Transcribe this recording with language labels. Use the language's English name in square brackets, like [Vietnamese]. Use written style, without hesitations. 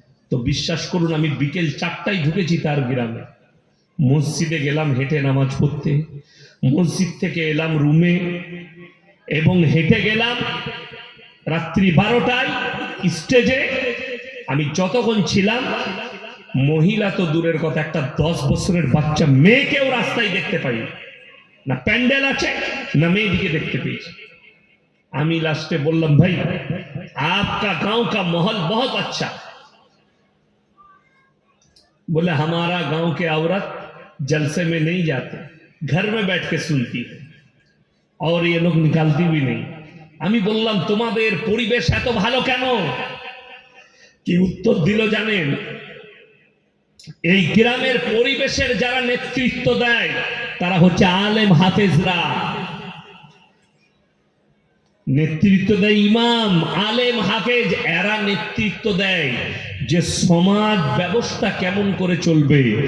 [Bangla] তো বিশ্বাস করুন, আমি বিকেল 4টায় ঢুকেছি তার গ্রামে, মসজিদে গেলাম হেঁটে নামাজ পড়তে, মসজিদ থেকে এলাম রুমে এবং হেঁটে গেলাম রাত্রি 12টায় স্টেজে। আমি যতক্ষণ ছিলাম, মহিলা তো দূরের কথা, একটা 10 বছরের বাচ্চা মেয়েকেও রাস্তায় দেখতে পাই না, প্যান্ডেল আছে না মেয়েদিকে দেখতে পেয়েছি। আমি লাস্টে বললাম, ভাই [Hindi] आपका गांव का माहौल बहुत अच्छा। बोले हमारा गांव के औरत जलसे में नहीं जाते, घर में बैठ के सुनती है और ये लोग निकालती भी नहीं। [Bangla] আমি বললাম, তোমাদের পরিবেশ এত ভালো কেন? কি উত্তর দিল জানেন? এই গ্রামের পরিবেশের যারা নেতৃত্ব দেয় তারা হচ্ছে আলেম হাফেজরা। নেতৃত্ব দেয় ইমাম, আলেম, হাফেজ, এরা নেতৃত্ব দেয় যে সমাজ ব্যবস্থা কেমন করে চলবে।